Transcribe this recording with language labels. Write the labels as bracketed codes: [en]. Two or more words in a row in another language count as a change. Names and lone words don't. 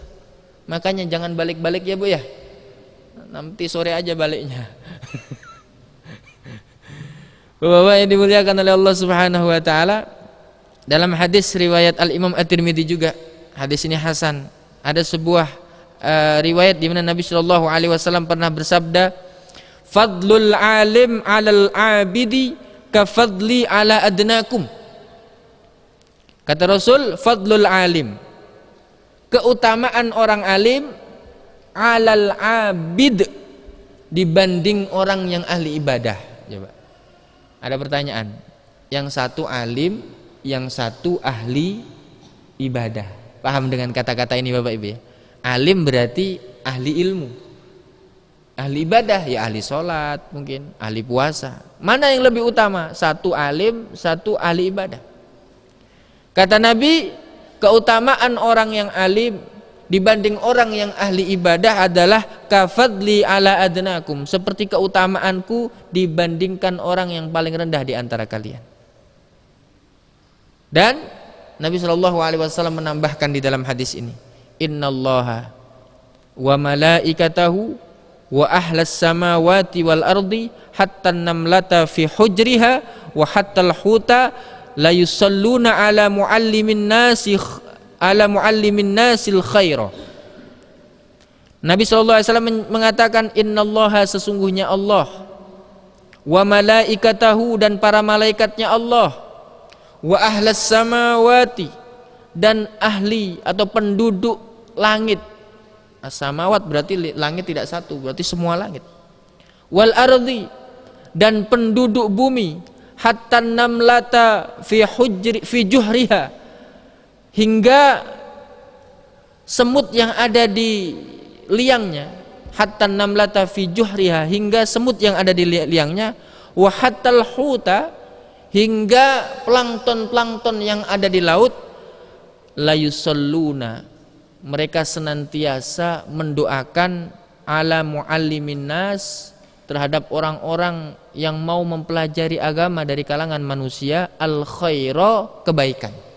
[id] Makanya jangan balik-balik ya Bu ya. Nanti sore aja baliknya. Bapak-bapak yang dimuliakan oleh Allah [ar] سبحانه وتعالى, [id] dalam hadis riwayat Al-Imam At-Tirmidzi juga, hadis ini hasan. Ada sebuah riwayat di mana Nabi [ar] صلى الله عليه وسلم [id] pernah bersabda, [ar] "فضل العالم على العابد كفضلي على أدناكم." [id] Kata Rasul, [ar] فضل العالم, [id] keutamaan orang alim, [ar] على العابد, [id] dibanding orang yang ahli ibadah. Coba. Ada pertanyaan. Yang satu alim, yang satu ahli ibadah. Paham dengan kata-kata ini Bapak Ibu ya? Alim berarti ahli ilmu. Ahli ibadah ya ahli sholat, mungkin ahli puasa. Mana yang lebih utama? Satu alim, satu ahli ibadah. Kata Nabi, keutamaan orang yang alim dibanding orang yang ahli ibadah adalah [ar] كفضلي على أدناكم, [id] seperti keutamaanku dibandingkan orang yang paling rendah di antara kalian. Dan Nabi SAW menambahkan di dalam hadis ini, [ar] إن الله وملائكته وأهل السماوات والأرض حتى النملة في جحرها وحتى الحوت ليصلون على معلم الناس الخير. [id] Nabi SAW mengatakan, innallaha, sesungguhnya Allah, [ar] وملائكته, [id] dan para malaikatnya Allah, [ar] وأهل السماوات, [id] dan ahli atau penduduk langit. As-samawat berarti langit tidak satu, berarti semua langit. [ar] والأرض, [id] dan penduduk bumi, [ar] حتى النملة في جحرها, [id] hingga semut yang ada di liangnya, [ar] حتى النملة في جحرها, [id] hingga semut yang ada di liangnya, [ar] وحتى الحوت, [id] hingga plankton yang ada di laut, [ar] ليصلون, [id] mereka senantiasa mendoakan [ar] على معلم الناس, [id] terhadap orang-orang yang mau mempelajari agama dari kalangan manusia, [ar] الخير, [id] kebaikan.